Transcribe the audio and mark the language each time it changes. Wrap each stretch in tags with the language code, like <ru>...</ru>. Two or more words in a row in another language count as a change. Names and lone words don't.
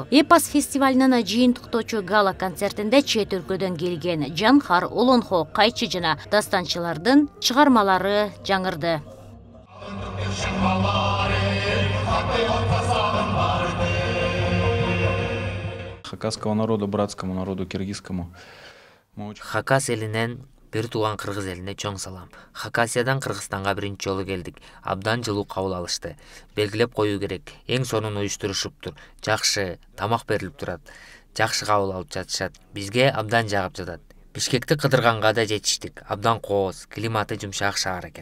<ky>Эпос фестивалынын жыйынтыктоочу гала концертинде чет өлкөдөн келген Жанхар, Олонхо, Кайчы жана дастанчылардын чыгармалары жаңырды.</ky> <ru>Хакасского народу, братскому народу, киргизскому.</ru> <ky>Хакас элинен бир тууган кыргыз элине чоң салам. Хакасиядан Кыргызстанга биринчи жолу келдик. Абдан жылуу кабыл алышты. Белгилеп коюу керек. Эң сонун уюштурушуптур. Жакшы тамак берилип турат. Жакшы кабыл алып жатышат. Бизге абдан жагып жатат. Бишкекти кыдырганга да жетиштик. Абдан кооз, климаты жумшак шаар экен.</ky>